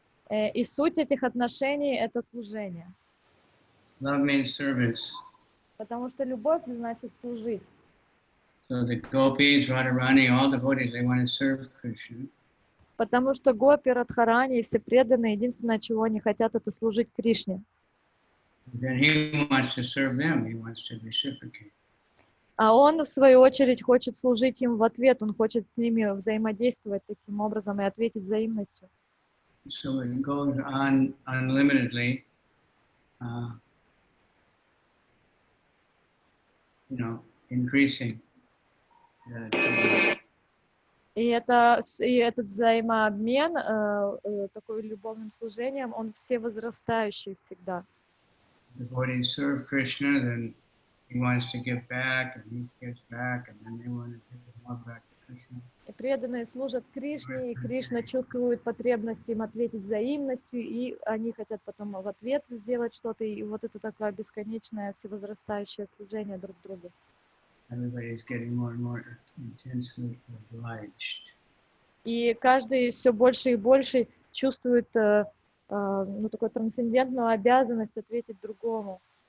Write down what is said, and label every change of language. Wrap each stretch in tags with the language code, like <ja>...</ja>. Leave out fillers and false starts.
<ru>И суть этих отношений — это служение.</ru> <en>Love means service.</en> <ru>Потому что любовь значит служить.</ru> <en>So the gopis, Radharani, all devotees, they want to serve Krishna.</en> <ru>Потому что гопи, Радхарани и все преданные, единственное, чего они хотят, это служить Кришне.</ru> <en>Then he wants to serve them. He wants to reciprocate.</en> <ru>А он, в свою очередь, хочет служить им в ответ, он хочет с ними взаимодействовать таким образом и ответить взаимностью.</ru> <en>So it goes on unlimitedly, increasing.</en> <ru>И этот взаимообмен такой любовным служением, он все возрастающий всегда.</ru> <en>Devotees serve Krishna, then he wants to give back, and he gives back, and then they want to give more back to Krishna.</en> <ru>И преданные служат Кришне, и Кришна чувствует потребность им ответить взаимностью, и они хотят потом в ответ сделать что-то, и вот это такое бесконечное всевозрастающее служение друг другу.</ru> <en>Everybody's getting more and more intensely obliged.</en> <ru>И каждый все больше и больше чувствует такую трансцендентную обязанность ответить другому.</ru>